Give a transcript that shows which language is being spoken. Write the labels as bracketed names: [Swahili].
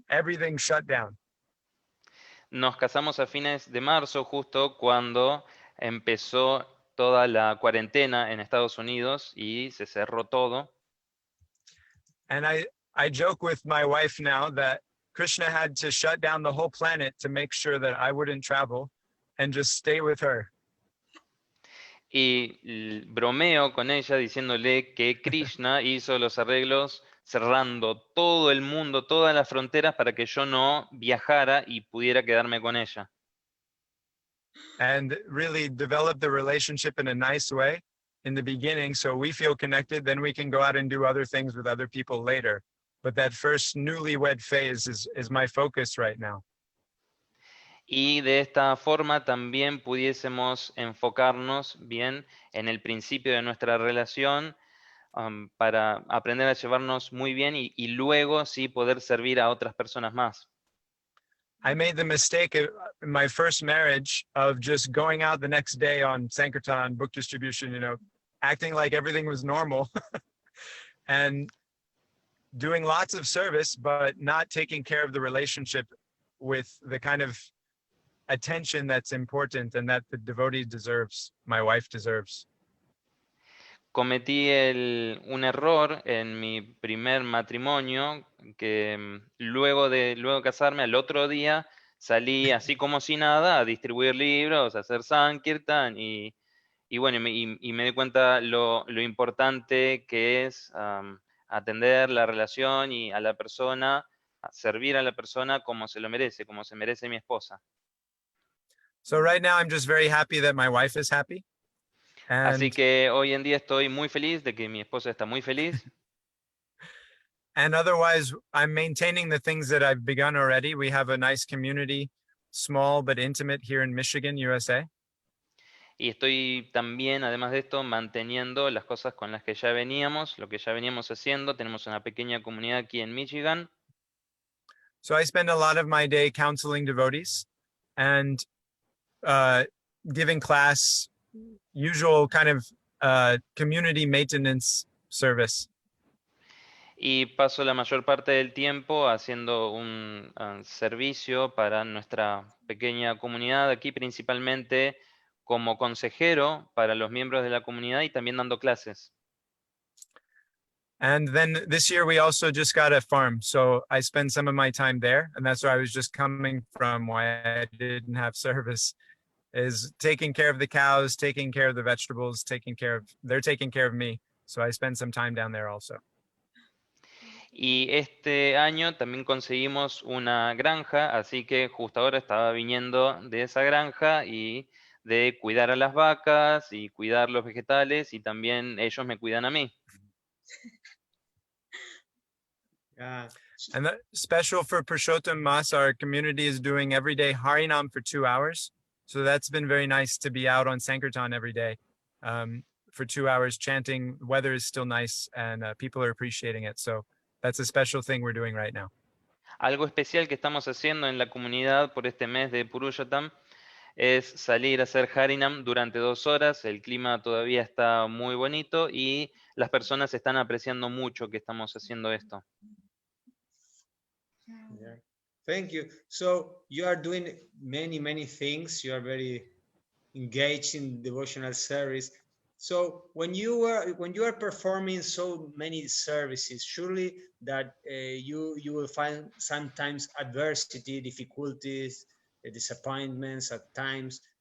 [English] Everything shut down. [Spanish] Nos casamos a fines de marzo, justo cuando empezó toda la cuarentena en Estados Unidos y se cerró todo. [English] And I joke with my wife now that Krishna had to shut down the whole planet to make sure that I wouldn't travel and just stay with her. [Spanish] Y bromeo con ella diciéndole que Krishna hizo los arreglos cerrando todo el mundo, todas las fronteras para que yo no viajara y pudiera quedarme con ella. [English] And really develop the relationship in a nice way in the beginning so we feel connected, then we can go out and do other things with other people later. But that first newlywed phase is my focus right now. [Spanish] Y de esta forma también pudiésemos enfocarnos bien en el principio de nuestra relación para aprender a llevarnos muy bien y luego sí poder servir a otras personas más. [English] I made the mistake in my first marriage of just going out the next day on Sankirtan, book distribution, acting like everything was normal and doing lots of service, but not taking care of the relationship with the kind of attention that's important and that the devotee deserves, my wife deserves. [Spanish] Cometí un error en mi primer matrimonio, que luego de casarme, al otro día salí así como si nada a distribuir libros, a hacer Sankirtan y bueno, y me di cuenta lo importante que es atender la relación y a la persona, a servir a la persona como se lo merece, como se merece mi esposa. [English] So right now I'm just very happy that my wife is happy. [Spanish] Así [English] And, [Spanish] que hoy en día estoy muy feliz de que mi esposa está muy feliz. [English] and otherwise, I'm maintaining the things that I've begun already. We have a nice community, small but intimate, here in Michigan, USA. [Spanish] Y estoy también, además de esto, manteniendo las cosas con las que ya veníamos, lo que ya veníamos haciendo. Tenemos una pequeña comunidad aquí en Michigan. [English] So I spend a lot of my day counseling devotees and giving class, usual kind of community maintenance service. [Spanish] Y paso la mayor parte del tiempo haciendo un servicio para nuestra pequeña comunidad aquí, principalmente como consejero para los miembros de la comunidad y también dando clases. [English] And then this year we also just got a farm. So I spend some of my time there. And that's where I was just coming from, why I didn't have service, is taking care of the cows, taking care of the vegetables, they're taking care of me. So I spend some time down there also. [Spanish] Y este año también conseguimos una granja, así que justo ahora estaba viniendo de esa granja y de cuidar a las vacas y cuidar los vegetales y también ellos me cuidan a mí. [English] And the special for Purushottam Mas, our community is doing every day Harinam for 2 hours. So that's been very nice to be out on Sankirtan every day for 2 hours chanting. The weather is still nice and people are appreciating it. So that's a special thing we're doing right now. [Spanish] Algo especial que estamos haciendo en la comunidad por este mes de Purushottam es salir a hacer Harinam durante 2 horas. El clima todavía está muy bonito y las personas están apreciando mucho que estamos haciendo esto. [English] Yeah. Thank you. So you are doing many things. You are very engaged in devotional service. So when you are performing so many services, surely that you will find sometimes adversity, difficulties, disappointments at times.